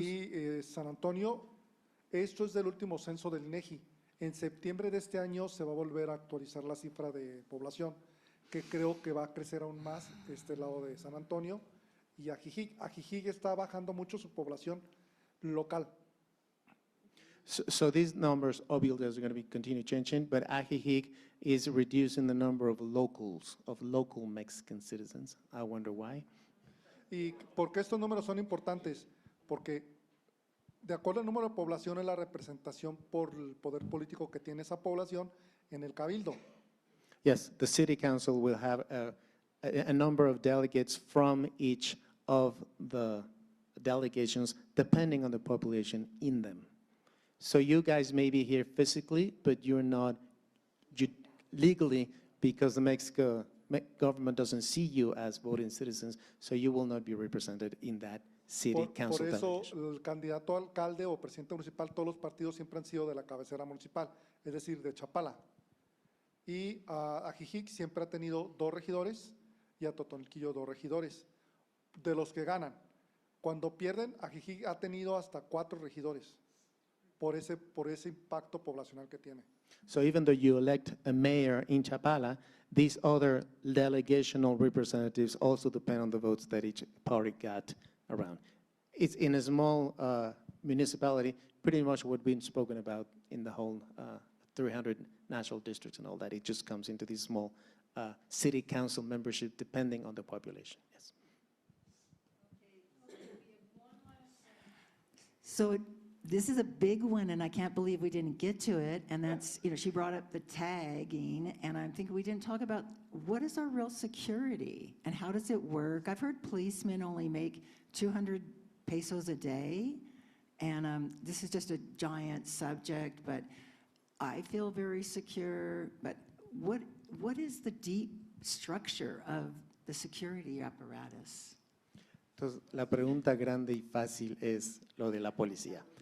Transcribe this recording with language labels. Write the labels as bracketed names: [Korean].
[Spanish] Y San Antonio, esto es del último censo del INEGI. En septiembre de este año se va a volver a actualizar la cifra de población, que creo que va a crecer aún más este lado de San Antonio y Ajijic. Ajijic está bajando mucho su población local. [English] So these numbers obviously are going to be continue changing, but Ajijic is reducing the number of locals, of local Mexican citizens. I wonder why. ¿Y por qué estos números son importantes? Porque de acuerdo al número de población es la representación por el poder político que tiene esa población en el cabildo. Yes, the city council will have a number of delegates from each of the delegations depending on the population in them. So you guys may be here physically, but you're not legally, because the Mexico government doesn't see you as voting citizens, so you will not be represented in that city council [Spanish] Por eso [English] delegation. [Spanish] el candidato a alcalde o presidente municipal, todos los partidos siempre han sido de la cabecera municipal, es decir, de Chapala. Y Ajijic siempre ha tenido 2 regidores y a Totonilquillo 2 regidores, de los que ganan. Cuando pierden, Ajijic ha tenido hasta 4 regidores. Por ese impacto poblacional que tiene. [English] So even though you elect a mayor in Chapala, these other delegational representatives also depend on the votes that each party got around. It's in a small municipality, pretty much what's been spoken about in the whole 300 national districts and all that. It just comes into this small city council membership depending on the population. Yes. So this is a big one, and I can't believe we didn't get to it, and that's, she brought up the tagging, and I'm thinking we didn't talk about what is our real security, and how does it work? I've heard policemen only make 200 pesos a day, and this is just a giant subject, but I feel very secure, but what is the deep structure of the security apparatus? [Spanish] Entonces, la pregunta grande y fácil es lo de la policía.